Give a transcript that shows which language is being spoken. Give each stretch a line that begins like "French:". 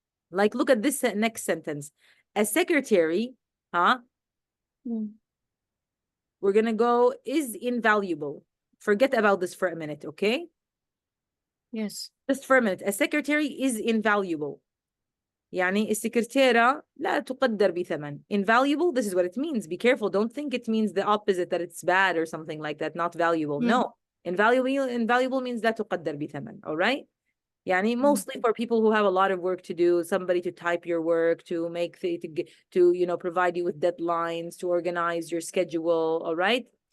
English: Like, look at this next sentence. A secretary, we're going to go, is invaluable. Forget about this for a minute, okay? Yes. Just for a minute. A secretary is invaluable.
Arabic: يعني السكرتيرة لا تقدر بثمن.
English: Invaluable, this is what it means. Be careful. Don't think it means the opposite, that it's bad or something like that, not valuable. No. Invaluable means
Arabic: لا تقدر بثمن.
English: All right? يعني mostly for people who have a lot of work to do, somebody to type your work, to make to you know, provide you with deadlines, to organize your schedule, all right?